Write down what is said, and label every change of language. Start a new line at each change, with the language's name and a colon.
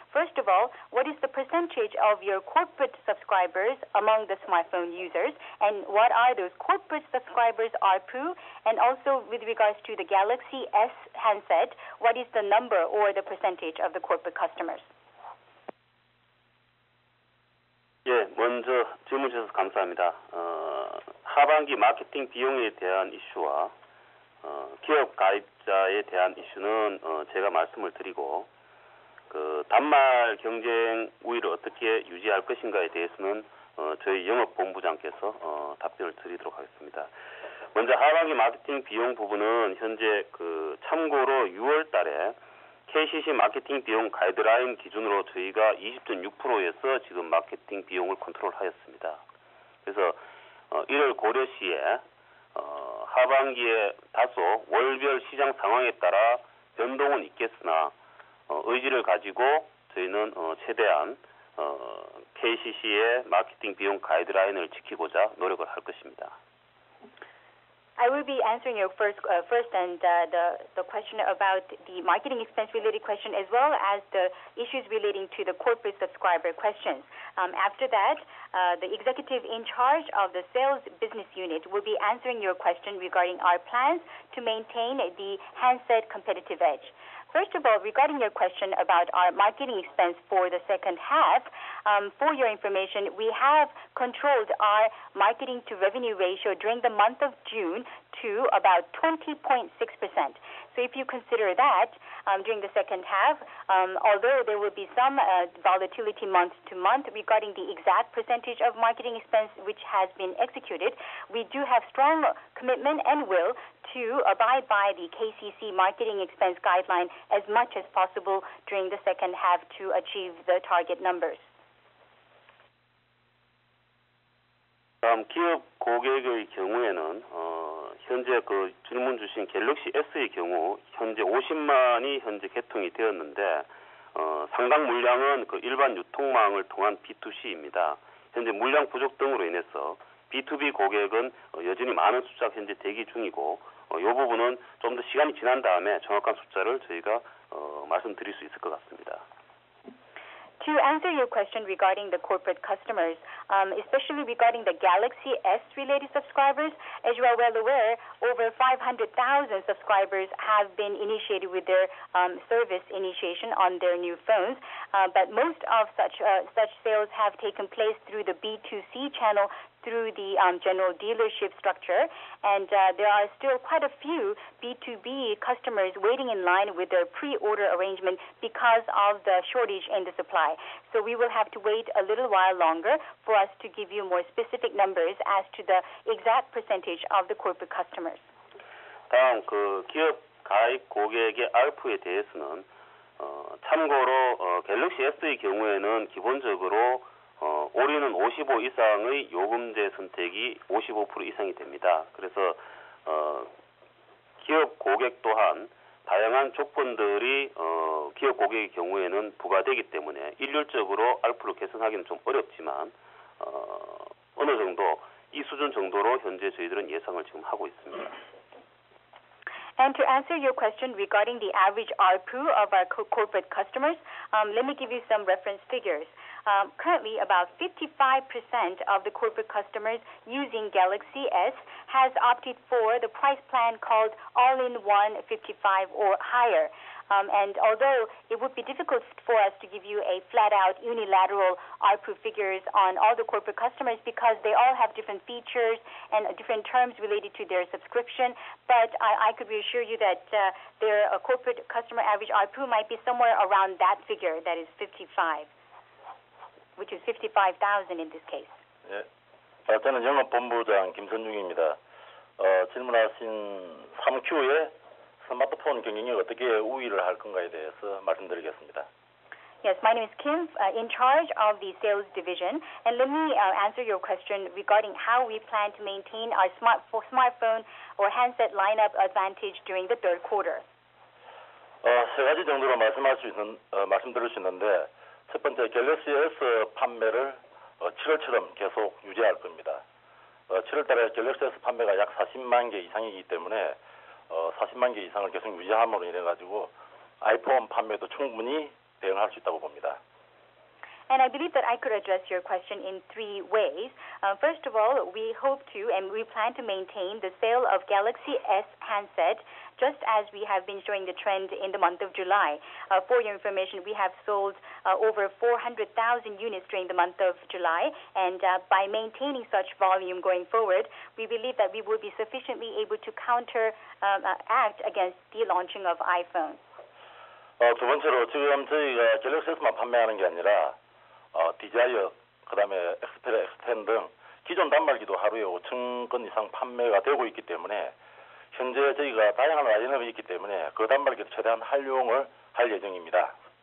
English: First of all, what is the percentage of your corporate subscribers among the smartphone users, and what are those corporate subscribers ARPU? And also with regards to the Galaxy S handset, what is the number or the percentage of the corporate customers?
Korean: 예, 먼저 질문 주셔서 감사합니다. 하반기 마케팅 비용에 대한 이슈와 기업 가입자에 대한 이슈는 제가 말씀을 드리고 그 단말 경쟁 우위를 어떻게 유지할 것인가에 대해서는 저희 영업본부장께서 답변을 드리도록 하겠습니다. 먼저 하반기 마케팅 비용 부분은 현재 참고로 6월 달에 KCC 마케팅 비용 가이드라인 기준으로 저희가 20.6%에서 지금 마케팅 비용을 컨트롤하였습니다. 그래서 이를 고려 시에 하반기에 다소 월별 시장 상황에 따라 변동은 있겠으나 의지를 가지고 저희는 최대한 KCC의 마케팅 비용 가이드라인을 지키고자 노력을 할 것입니다.
English: I will be answering your first and the question about the marketing expense related question as well as the issues relating to the corporate subscriber questions. After that, the executive in charge of the sales business unit will be answering your question regarding our plans to maintain the handset competitive edge. First of all, regarding your question about our marketing expense for the second half, for your information, we have controlled our marketing to revenue ratio during the month of June to about 20.6%. So if you consider that during the second half, although there will be some volatility month to month regarding the exact percentage of marketing expense which has been executed, we do have strong commitment and will to abide by the KCC marketing expense guideline as much as possible during the second half to achieve the target numbers.
Korean: 다음 기업 고객의 경우에는 현재 그 질문 주신 갤럭시 S의 경우 현재 50만이 현재 개통이 되었는데 상당 물량은 그 일반 유통망을 통한 B2C입니다. 현재 물량 부족 등으로 인해서 B2B 고객은 여전히 많은 숫자가 현재 대기 중이고 이 부분은 좀 더 시간이 지난 다음에 정확한 숫자를 저희가 말씀드릴 수 있을 것 같습니다.
English: To answer your question regarding the corporate customers, especially regarding the Galaxy S related subscribers, as you are well aware, over 500,000 subscribers have been initiated with their service initiation on their new phones. But most of such sales have taken place through the B2C channel through the general dealership structure, and there are still quite a few B2B customers waiting in line with their pre-order arrangement because of the shortage in the supply. So we will have to wait a little while longer for us to give you more specific numbers as to the exact percentage of the corporate customers.
Korean: 다음 그 기업 가입 고객의 ARPU에 대해서는 참고로 갤럭시 S의 경우에는 기본적으로 올인은 55 이상의 요금제 선택이 55% 이상이 됩니다. 그래서 기업 고객 또한 다양한 조건들이 기업 고객의 경우에는 부과되기 때문에 일률적으로 ARPU를 개선하기는 좀 어렵지만 어느 정도 이 수준 정도로 현재 저희들은 예상을 지금 하고 있습니다.
English: And to answer your question regarding the average ARPU of our corporate customers, let me give you some reference figures. Currently, about 55% of the corporate customers using Galaxy S has opted for the price plan called All-in-One 55 or higher. And although it would be difficult for us to give you a flat-out unilateral ARPU figures on all the corporate customers because they all have different features and different terms related to their subscription, but I could reassure you that their corporate customer average ARPU might be somewhere around that figure, that is 55, which is 55,000 in this case.
Korean: 예, 저는 영업본부장 김선중입니다. 질문하신 3Q에 스마트폰 경영이 어떻게 우위를 할 건가에 대해서 말씀드리겠습니다.
English: Yes, my name is Kim, in charge of the sales division, and let me answer your question regarding how we plan to maintain our smartphone or handset lineup advantage during the third quarter.
Korean: 세 가지 정도로 말씀드릴 수 있는데 첫 번째 갤럭시 S 판매를 7월처럼 계속 유지할 겁니다. 7월달에 갤럭시 S 판매가 약 40만 개 이상이기 때문에 40만 개 이상을 계속 유지함으로 인해 가지고 아이폰 판매도 충분히 대응할 수 있다고 봅니다.
English: And I believe that I could address your question in three ways. First of all, we hope to and we plan to maintain the sale of Galaxy S handset just as we have been showing the trend in the month of July. For your information, we have sold over 400,000 units during the month of July, and by maintaining such volume going forward, we believe that we will be sufficiently able to counteract against the launching of iPhone.
Korean: 두 번째로 지금 저희가 갤럭시 S만 판매하는 게 아니라 디자이어, 그다음에 엑스페리아 X10 등 기존 단말기도 하루에 5천 건 이상 판매가 되고 있기 때문에 현재 저희가 다양한 라인업이 있기 때문에 그 단말기도 최대한 활용을 할 예정입니다.